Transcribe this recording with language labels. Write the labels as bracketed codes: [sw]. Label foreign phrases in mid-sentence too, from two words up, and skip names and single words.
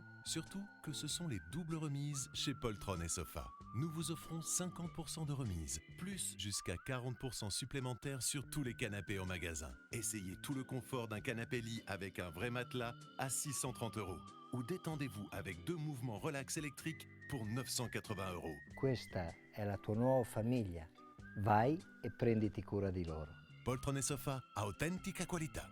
[fr] Surtout que ce sont les doubles remises chez Poltron et Sofa. Nous vous offrons 50% de remise, plus jusqu'à 40% supplémentaires sur tous les canapés en magasin. Essayez tout le confort d'un canapé-lit avec un vrai matelas à 630 €. Ou détendez-vous avec 2 mouvements relax électriques pour 980 €. [it] Questa è la tua nuova famiglia. Vai e prenditi cura di loro. Poltron et Sofa, autentica qualità.